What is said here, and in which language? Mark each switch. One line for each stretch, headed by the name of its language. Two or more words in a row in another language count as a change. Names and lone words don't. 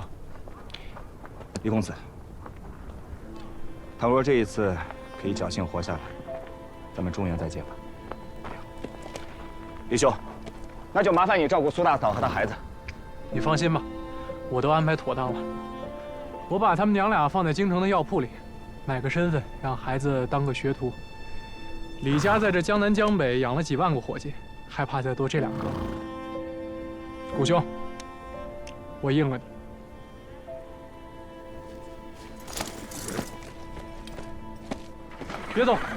Chinese: 李公子，倘若这一次可以侥幸活下来，咱们中原再见吧。李兄，那就麻烦你照顧蘇大嫂和她孩子。你放心吧，我都安排妥當了。我把他們娘倆放在京城的藥鋪裡，買個身份，讓孩子當個學徒。李家在這江南江北養了幾萬個夥計，還怕再多這2個？顧兄，我應了你。別走！